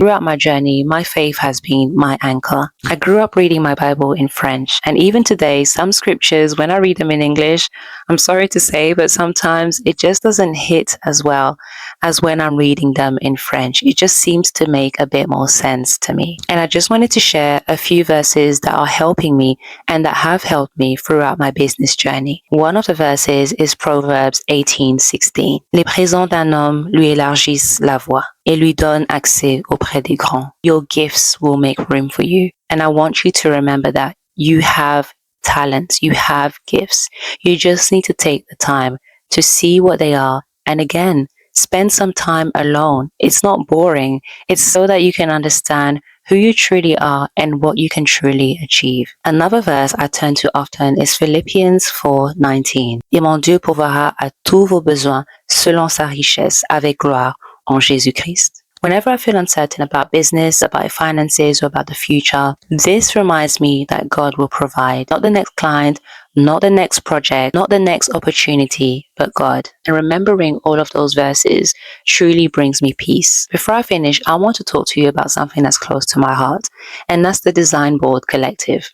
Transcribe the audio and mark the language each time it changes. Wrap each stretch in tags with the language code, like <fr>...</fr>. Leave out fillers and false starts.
<en>Throughout my journey, my faith has been my anchor. I grew up reading my Bible in French, and even today, some scriptures, when I read them in English, I'm sorry to say, but sometimes it just doesn't hit as well as when I'm reading them in French. It just seems to make a bit more sense to me. And I just wanted to share a few verses that are helping me and that have helped me throughout my business journey. One of the verses is Proverbs 18:16.</en> <fr>Les présents d'un homme lui élargissent la voie et lui donnent accès auprès des grands.</fr> <en>Your gifts will make room for you. And I want you to remember that you have talents, you have gifts. You just need to take the time to see what they are. And again, spend some time alone. It's not boring. It's so that you can understand who you truly are and what you can truly achieve. Another verse I turn to often is Philippians 4:19.</en> <fr>Et mon Dieu pourvoira à tous vos besoins selon sa richesse avec gloire en Jésus-Christ.</fr> <en>Whenever I feel uncertain about business, about finances, or about the future, this reminds me that God will provide. Not the next client, not the next project, not the next opportunity, but God. And remembering all of those verses truly brings me peace. Before I finish, I want to talk to you about something that's close to my heart, and that's the Design Board Collective.</en>